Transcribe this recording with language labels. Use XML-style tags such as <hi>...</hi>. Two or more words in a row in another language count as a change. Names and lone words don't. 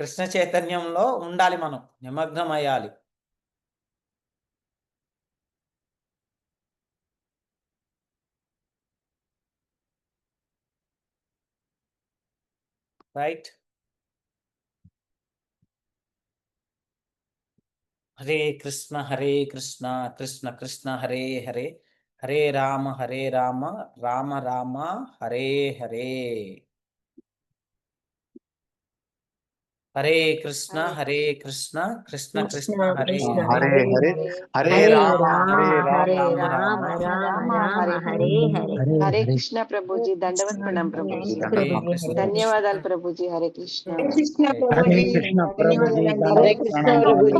<te>కృష్ణ చైతన్యంలో ఉండాలి మనం. నిమగ్నమయ్యాలి. రైట్. హరే కృష్ణ, హరే కృష్ణ, కృష్ణ కృష్ణ హరే హరే, హరే రామ, రామ రామ హరే హరే. హరే కృష్ణ, హరే కృష్ణ, కృష్ణ కృష్ణ హరే కృష్ణ హరే, హరే హరే, హరే హరే రామ, రామ రామ రామ రామ రామ హరే హరే. హరే కృష్ణ ప్రభుజీ, దండవత్ ప్రణాం ప్రభుజీ. హరే కృష్ణ. ధన్యవాదాలు ప్రభుజీ. హరే కృష్ణ. కృష్ణ హరే ప్రభుజీ కృష్ణ ప్రభుజీ, ధన్యవాదాలండి. దండవత్ హరే కృష్ణ ప్రణామాలు. ప్రభుజీ.</te>